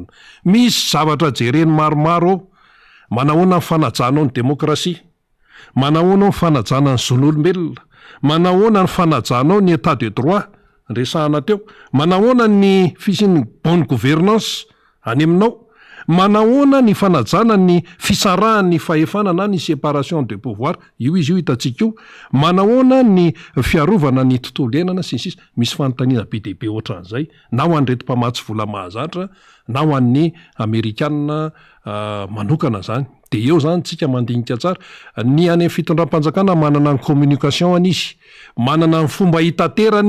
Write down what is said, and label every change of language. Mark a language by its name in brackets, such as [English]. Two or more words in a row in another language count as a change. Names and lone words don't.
[Malagasy] misy zavatra jereny maromaro ao manahoana ny fanajanao ny demokrasia manahoana ny fanajanao ny zon'olombelona manahoana ny fanajanao ny [French] état de droit [Malagasy] resahana teo manahoana ny fisiny [French] bonne gouvernance [Malagasy] any aminao manahoana ny fanajana ny fisarahan'ny fahefana na ny [French] séparation de pouvoir [Malagasy] io izy io hitantsika io manahoana ny fiarovana ny tontolo iainana sy ny sisa misy fanontaniana be dehibe ohatran'izay na ho an'ny retim-pamatsy vola mahazatra na ho an'ny amerikanina manokana zany de eo zany tsika mandinika tsara ny any fitondram-panjakana manana ny communication an'izy manana ny fomba hitaterana